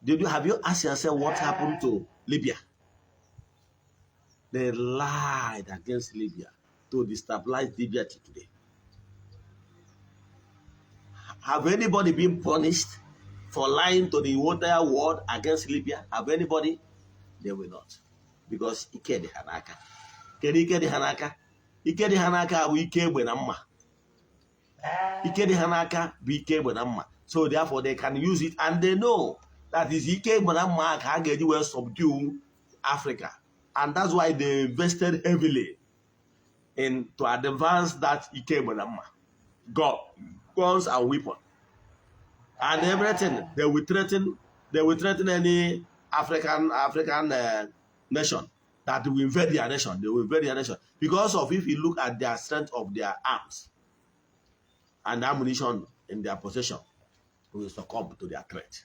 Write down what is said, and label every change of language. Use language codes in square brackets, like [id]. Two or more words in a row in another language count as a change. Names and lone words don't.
[en] Have you asked yourself what happened to Libya? They lied against Libya to destabilize Libya today. Have anybody been punished for lying to the entire world against Libya? Have anybody? They will not. Because [ig] ike dị ha n'aka. Kedu ike dị ha n'aka? Ike dị ha n'aka bụ ike egbe na mma. Ike dị ha n'aka bụ ike egbe na mma. [en] So therefore they can use it, and they know that is [ig] ike egbe na mma ka ha ga-eji wee [en] subdue Africa. And that's why they invested heavily to advance that [ig] ike egbe na mma. [en] Guns and weapons. And everything. They will threaten any African nation that will invade their nation. They will invade their nation. Because of, if you look at their strength of their arms and ammunition in their possession, will succumb to their threat.